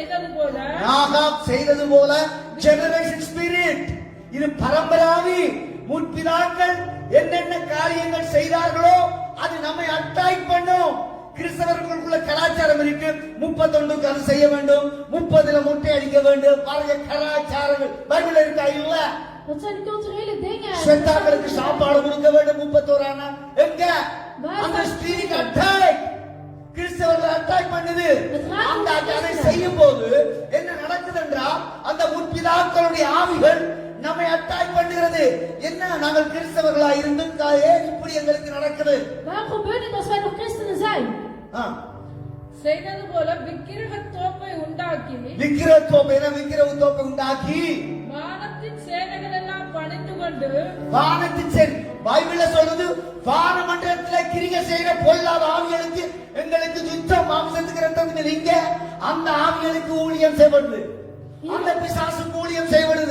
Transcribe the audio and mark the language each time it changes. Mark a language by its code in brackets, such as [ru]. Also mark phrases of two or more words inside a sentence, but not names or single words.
[ta] செய்தது போல [en] generation spirit, [ta] இது பரம்பராவி. முற்பிதாக்கள் என்னென்ன காரியங்கள் செய்தார்களோ அது நம்மை அட்டாக் பண்ணும். கிறிஸ்தவர்களுக்குள்ள கலாச்சாரம் இருக்கு, 31க்கு அது செய்ய வேண்டும், 30ல முட்டை அடிக்க வேண்டும். பாருங்க, கலாச்சாரங்கள் பைபிள்ல இருக்கா இல்ல? [nl] Dat zijn de culturele dingen. [ta] ஸ்வேதாக்களுக்கு சாப்பாடு கொடுக்க வேண்டும் 31 ஆனா. எங்க அந்த [en] spirit attack [ta] கிறிஸ்தவர்கள் அட்டாக் பண்ணுது. அந்த அதை செய்யும் போது என்ன நடக்குது என்றால், அந்த முற்பிதாக்களுடைய ஆவிகள் நம்மை அட்டாக் பண்ணுகிறது. என்ன, நாங்கள் கிறிஸ்தவர்களா இருந்தும் ஏன் இப்படி எங்களுக்கு நடக்குது? [nl] Waarom gebeurt dit als wij nog christenen zijn? [ta] செய்தது போல விக்கிரக தோப்பை உண்டாக்கி, விக்கிரக தோப்பை உண்டாக்கி வானத்தின் சேனைகள் எல்லாம் பணிந்து கொண்டு, வானத்தின் சேனை பைபிள்ல சொல்லுது, வானமண்டலத்தில் கிரியை செய்யற பொல்லாத ஆவிகளுக்கு எங்களுக்கு யுத்தம், மாம்சத்துக்கு ரத்தத்துக்கு இங்க அந்த ஆவிகளுக்கு ஊழியம் செய்யப்படுது, அந்த பிசாசுக்கு ஊழியம் செய்யப்படுது.